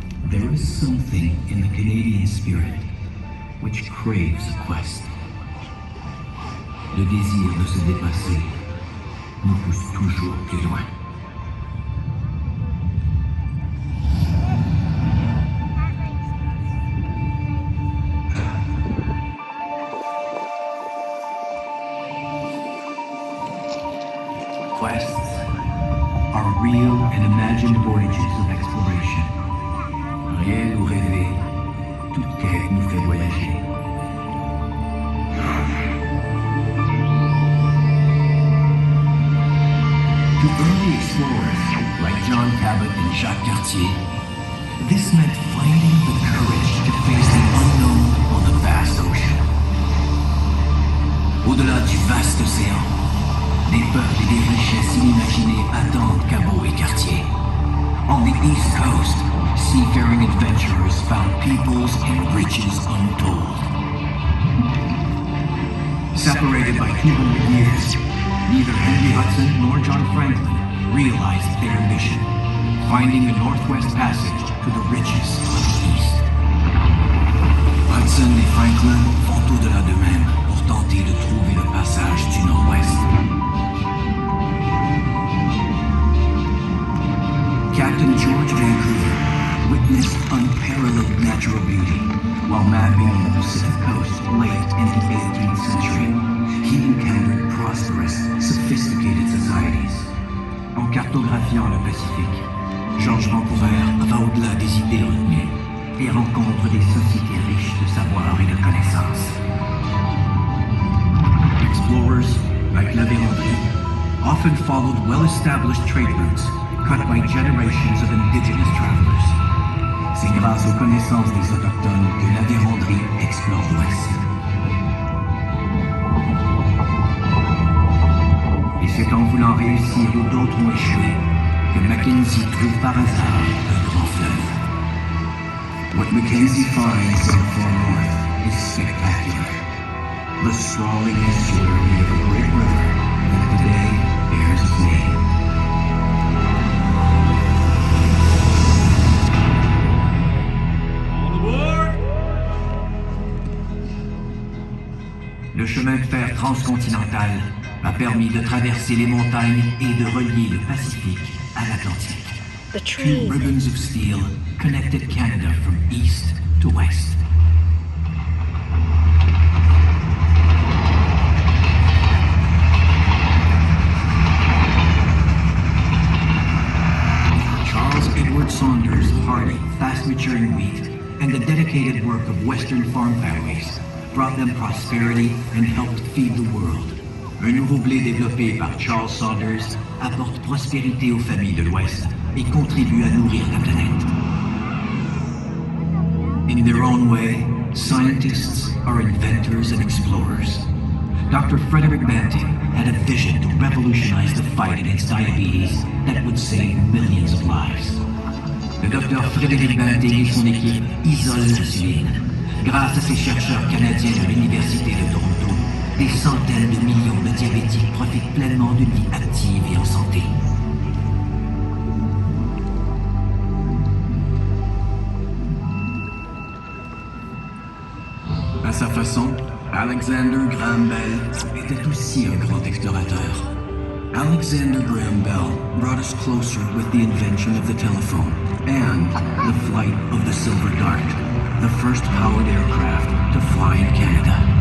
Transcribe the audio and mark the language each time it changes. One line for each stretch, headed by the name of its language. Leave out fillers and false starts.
English: There is something in the Canadian spirit which craves a quest.
French: Le désir de se dépasser nous pousse toujours plus loin.
English: Quests are real and imagined voyages of exploration.
French: Réel ou rêvé, toute quête nous fait voyager.
English: To early explorers like John Cabot and Jacques Cartier, this meant finding the courage to face the unknown on the vast ocean.
French: Au-delà du vaste océan, des peuples et des richesses inimaginées attendent Cabot et Cartier.
English: On the East Coast, seafaring adventurers found peoples and riches untold. Separated by 200 years, neither Henry Hudson nor John Franklin realized their ambition, finding the Northwest Passage to the riches of the East.
French: Hudson et Franklin vont au-delà d'eux-mêmes pour tenter de trouver le passage du Nord-Ouest.
English: Captain George Vancouver witnessed unparalleled natural beauty while mapping the Pacific coast late in the 18th century. He encountered prosperous, sophisticated societies.
French: En cartographiant le Pacifique, George Vancouver va au-delà des idées retenues et rencontre des sociétés riches de savoir et de connaissances.
English: Explorers, like La Vérendrye, often followed well-established trade routes cut by generations of indigenous travelers.
French: C'est grâce aux connaissances des autochtones que La Vérendrye explore l'Ouest. Et c'est en voulant réussir où d'autres ont échoué que Mackenzie trouve par hasard un grand fleuve.
English: What Mackenzie finds in far north is spectacular. The sprawling estuary of a great river that today bears its name.
French: Le chemin de fer transcontinental a permis de traverser les montagnes et de relier le Pacifique à l'Atlantique.
English: The Two train. ribbons of steel connected Canada from east to west. Charles Edward Saunders' hardy, fast-maturing wheat and the dedicated work of Western farm families brought them prosperity and helped feed the world.
French: Un nouveau blé développé par Charles Saunders apporte prospérité aux familles de l'Ouest et contribue à nourrir la planète.
English: In their own way, scientists are inventors and explorers. Dr. Frederick Banting had a vision to revolutionize the fight against diabetes that would save millions of lives.
French: Le docteur Frédéric Banting et son équipe isolent l'insuline. Grâce à ces chercheurs canadiens de l'Université de Toronto, des centaines de millions de diabétiques profitent pleinement d'une vie active et en santé. À sa façon, Alexander Graham Bell était aussi un grand explorateur.
English: Alexander Graham Bell brought us closer with the invention of the telephone and the flight of the Silver Dart, the first powered aircraft to fly in Canada.